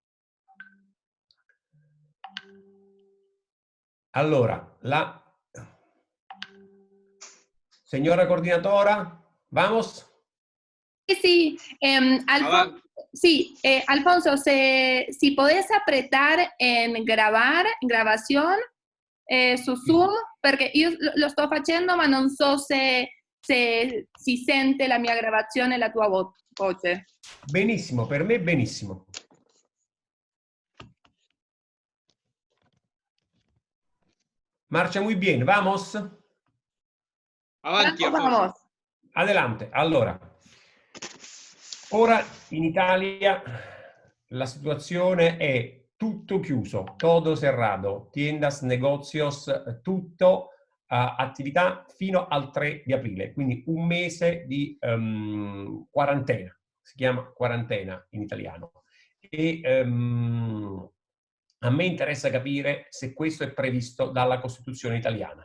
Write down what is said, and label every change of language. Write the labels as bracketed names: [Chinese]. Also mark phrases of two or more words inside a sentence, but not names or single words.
[Spanish] Allora, la señora coordinadora, ¿vamos? Sí, Alfonso, sí, Alfonso, si podés apretar en grabación, su Zoom, [Italian] perché io lo sto facendo ma non so se si sente la mia gravazione e la tua voce. Benissimo, per me benissimo. [Spanish] Marcha muy bien, ¿vamos? [Italian] Avanti, Alfonso. [Spanish] Vamos. Adelante, [Italian] allora. Ora in Italia la situazione è tutto chiuso, [Spanish] todo cerrado, tiendas, negocios, [Italian] tutto, attività fino al 3 di aprile, quindi un mese di quarantena, si chiama quarantena in italiano. E a me interessa capire se questo è previsto dalla Costituzione italiana.